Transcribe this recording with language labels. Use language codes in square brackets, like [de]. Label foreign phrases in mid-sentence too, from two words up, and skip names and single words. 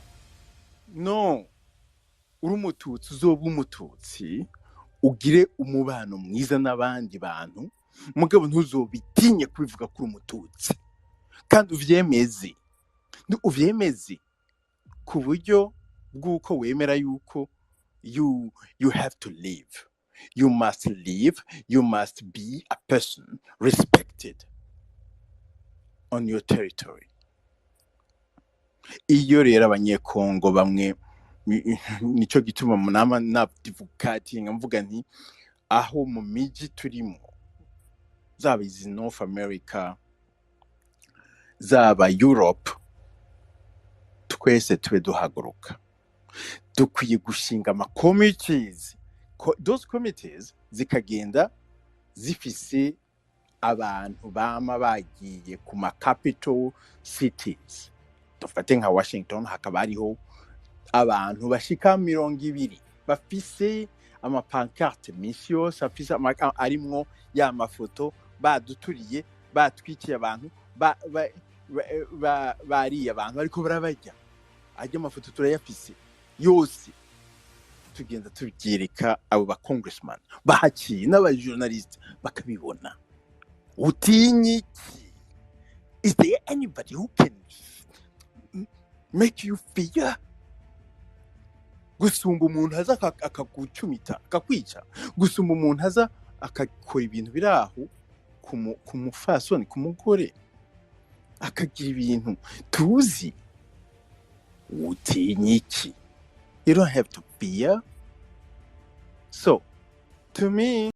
[rn] No, uri umututsi uzoba umututsi ugire umubano mwiza n'abandi bantu mugabo ntuzobitinye kubivuga kuri umututsi kandi uvyemeze ku buryo bw'uko wemera yuko [en] you have to live. You must live. You must be a person respected on your territory. [rn] Iyo rero abanyekongo bamwe nico gituma munama nabdivukatinga mvuga nti aho mu miji turimo zaba izi North America zaba Europe twese tube duhaguruka dukwiye gushinga committees. [en] Those committees [rn] zikagenda zifise abantu bama bagiye ku ma [en] capital cities. [rn] Dufate nka Washington hakaba hariho abantu bashika 200 bafise amapancarte minsi yose afise arimwo ya mafoto baduturiye batwikiye abantu bariye abantu ariko barabarya ajya amafoto turayafise yose tugenda tubyereka abo ba congressman bahakiye n'aba journalist bakabibona utinyiki. [en] Is there anybody who can make you fear? [rn] Gusumba umuntu haza akagucumita akakwica, gusumba umuntu haza akakora ibintu biraho kumufasoni kumugore akagira ibintu tuzi. Utinyiki. [en] You don't have to fear. So to me